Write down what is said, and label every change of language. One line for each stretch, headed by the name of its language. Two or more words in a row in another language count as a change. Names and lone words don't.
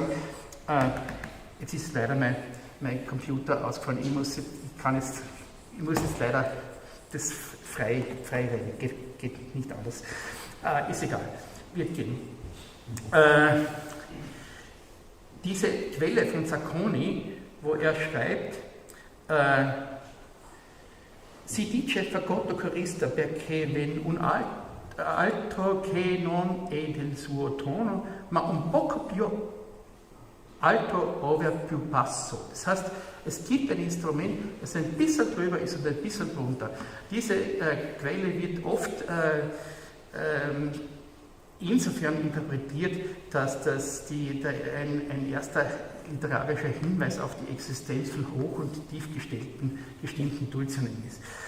German: Jetzt ist leider mein Computer ausgefallen. Ich muss jetzt leider das frei reden. Geht nicht anders. Ist egal. Wird gehen. Diese Quelle von Zacconi, wo er schreibt,
Italian: si dice fagotto chorista perché ven un altro che non è del suo tono, ma un poco più alto over più basso.
German: Das heißt, es gibt ein Instrument, das ein bisschen drüber ist und ein bisschen drunter. Diese Quelle wird oft insofern interpretiert, dass das ein erster literarischer Hinweis auf die Existenz von hoch- und tiefgestimmten Dulcianen ist.